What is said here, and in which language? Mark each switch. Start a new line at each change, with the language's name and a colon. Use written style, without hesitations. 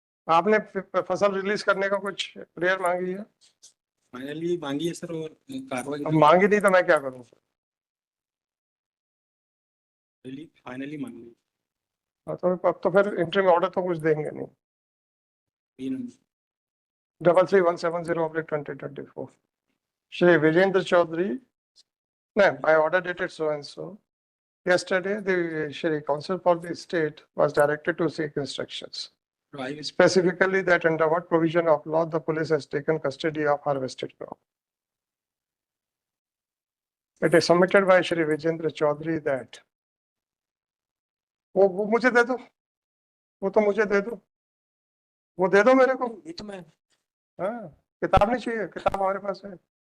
Hindi: आपने फसल रिलीज करने का कुछ प्रेयर मांगी है? फाइनली मांगी है सर, और कार्रवाई अब मांगी नहीं तो मैं क्या करूं? फाइनली मांगी है। हाँ, तो अब तो फिर इंटरिम ऑर्डर तो कुछ देंगे नहीं।
English: 33-170/2024 Shri Vijendra Chaudhary, no, by order dated so and so. Yesterday, the Shri Council for the State was directed to seek instructions. Right. Specifically that under what provision of law the police has taken custody of harvested crop. It is submitted by Shri Vijendra Chaudhary that
Hindi: वो मुझे दे दो, वो तो मुझे दे दो, वो दे दो मेरे को। ये तो मैं हाँ, किताब नहीं चाहिए, किताब हमारे पास है।